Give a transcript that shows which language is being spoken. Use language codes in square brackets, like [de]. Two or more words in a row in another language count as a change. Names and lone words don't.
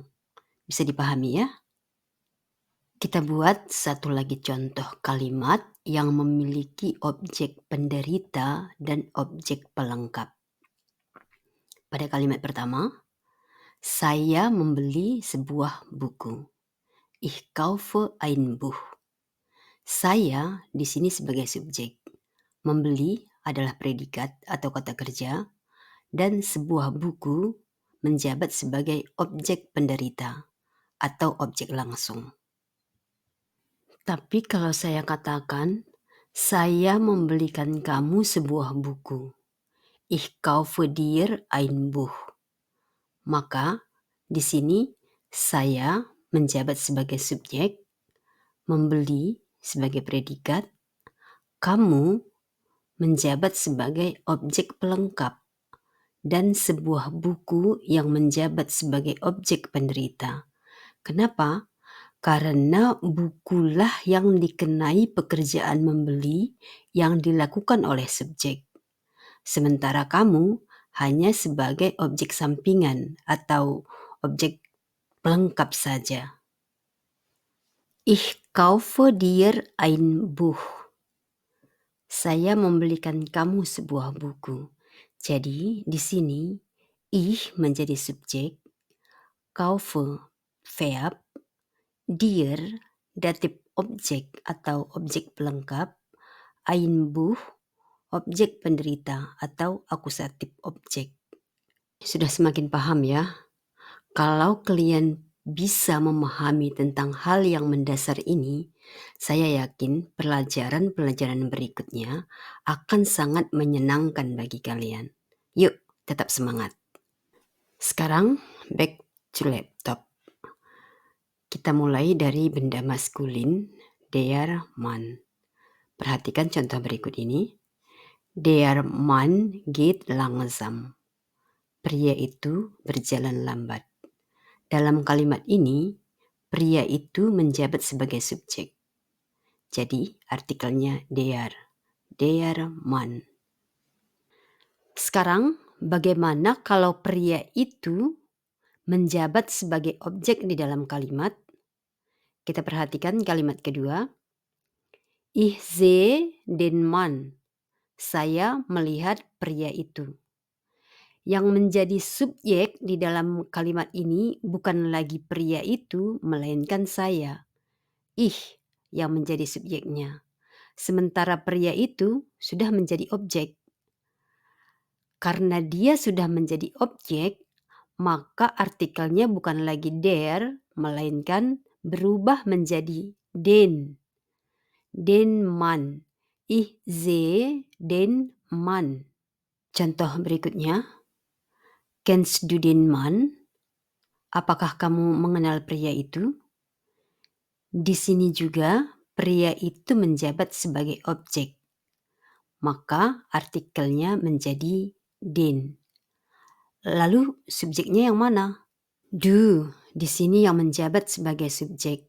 [id] Bisa dipahami ya? Kita buat satu lagi contoh kalimat yang memiliki objek penderita dan objek pelengkap. Pada kalimat pertama, saya membeli sebuah buku. [de] Ich kaufe ein Buch. [id] Saya di sini sebagai subjek. Membeli adalah predikat atau kata kerja, dan sebuah buku menjabat sebagai objek penderita atau objek langsung. Tapi kalau saya katakan, saya membelikan kamu sebuah buku. [de] Ich kaufe dir ein Buch. [id] Maka di sini saya menjabat sebagai subjek, membeli sebagai predikat, kamu menjabat sebagai objek pelengkap, dan sebuah buku yang menjabat sebagai objek penderita. Kenapa? Karena bukulah yang dikenai pekerjaan membeli yang dilakukan oleh subjek. Sementara kamu hanya sebagai objek sampingan atau objek pelengkap saja. [de] Ich kaufe dir ein Buch. [id] Saya membelikan kamu sebuah buku. Jadi di sini ich menjadi subjek, kaufe verb, dir datif objek atau objek pelengkap, [de] ein Buch [id] objek penderita atau akusatif objek. Sudah semakin paham ya? Kalau kalian bisa memahami tentang hal yang mendasar ini, saya yakin pelajaran-pelajaran berikutnya akan sangat menyenangkan bagi kalian. Yuk, tetap semangat. Sekarang [en] back to laptop. [id] Kita mulai dari benda maskulin, [de] der Mann. [id] Perhatikan contoh berikut ini. [de] Der Mann geht langsam. [id] Pria itu berjalan lambat. Dalam kalimat ini, pria itu menjabat sebagai subjek. Jadi artikelnya [de] der Mann. [id] Sekarang bagaimana kalau pria itu menjabat sebagai objek di dalam kalimat? Kita perhatikan kalimat kedua. [de] Ich sehe den Mann. [id] Saya melihat pria itu. Yang menjadi subjek di dalam kalimat ini bukan lagi pria itu, melainkan saya. Ich yang menjadi subjeknya. Sementara pria itu sudah menjadi objek. Karena dia sudah menjadi objek, maka artikelnya bukan lagi der, melainkan berubah menjadi den. [de] Den Mann. Ich sehe den Mann. [id] Contoh berikutnya. [de] Kennst du den Mann? [id] Apakah kamu mengenal pria itu? Di sini juga pria itu menjabat sebagai objek. Maka artikelnya menjadi den. Lalu subjeknya yang mana? Du di sini yang menjabat sebagai subjek.